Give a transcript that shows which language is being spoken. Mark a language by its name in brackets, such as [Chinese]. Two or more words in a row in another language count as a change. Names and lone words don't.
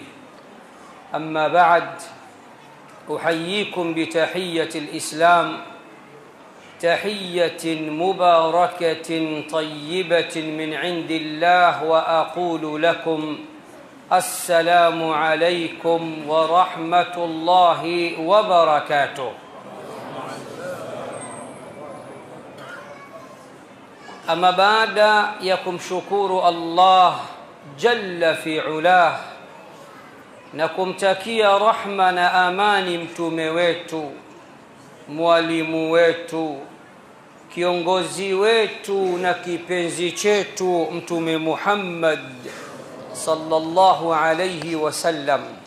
[Arabic] أما بعد، أحييكم بتحية الإسلام، تحية مباركة طيبة من عند الله، وأقول لكم السلام عليكم ورحمة الله وبركاته. [Swahili] Ama baada ya kumshukuru Allah [Arabic] جل في علاه [Swahili] na kumtakia rahma na amani mtume wetu, mwalimu wetu, kiongozi wetu na kipenzi chetu Mtume Muhammad [Arabic] صلى الله عليه وسلم,